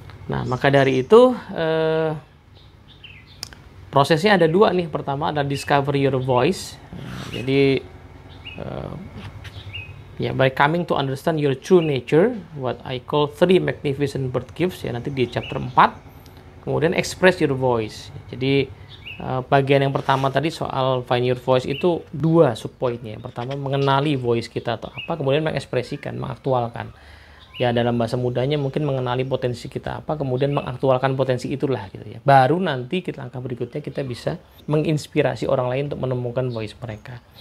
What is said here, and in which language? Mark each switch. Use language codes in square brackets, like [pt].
[id] Nah, maka dari itu prosesnya ada dua nih. Pertama adalah [en] discover your voice. [id] Jadi [en] Ya, by coming to understand your true nature, what I call three magnificent birth gifts, [id] ya nanti di [en] chapter 4. [id] Kemudian [en] express your voice. [id] Jadi bagian yang pertama tadi soal [en] find your voice [id] itu 2 subpoinnya. Yang pertama mengenali voice kita atau apa, kemudian mengekspresikan, mengaktualkan. Ya dalam bahasa mudanya mungkin mengenali potensi kita apa, kemudian mengaktualkan potensi itulah gitu ya. Baru nanti langkah berikutnya kita bisa menginspirasi orang lain untuk menemukan voice mereka.